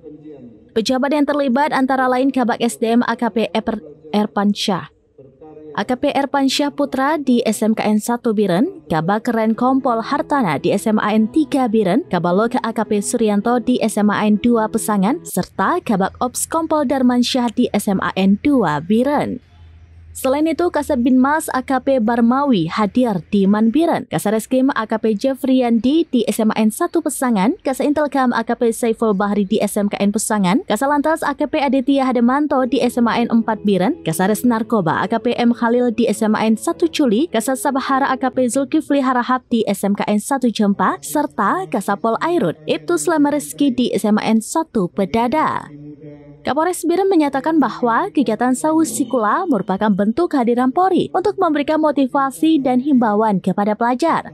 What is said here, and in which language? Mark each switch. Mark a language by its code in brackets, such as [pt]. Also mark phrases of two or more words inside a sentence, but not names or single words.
[id] Pejabat yang terlibat antara lain Kabak SDM AKP Erpansyah, AKP Erpansyah Putra di SMKN 1 Biren, Kabak Keren Kompol Hartana di SMAN 3 Biren, Kabaloka AKP Suryanto di SMAN 2 Pesangan, serta Kabak Ops Kompol Darmansyah di SMAN 2 Biren. Selain itu, Kasat Binmas AKP Barmawi hadir di Manbiren, Kasareskrim AKP Jeffriyandi di SMAN 1 Pesangan, Kasaintelkam AKP Saiful Bahri di SMKN Pesangan, Kasalantas AKP Aditya Hademanto di SMAN 4 Biren, Kasares Narkoba AKP M Khalil di SMAN 1 Culi, Kasat Sabahara AKP Zulkifli Harahap di SMKN 1 Jempa, serta Kasapol Airut Ibtu Slamareski di SMAN 1 Pedada. Kapolres Biren menyatakan bahwa kegiatan sawu sikula merupakan bentuk kehadiran Polri untuk memberikan motivasi dan himbauan kepada pelajar.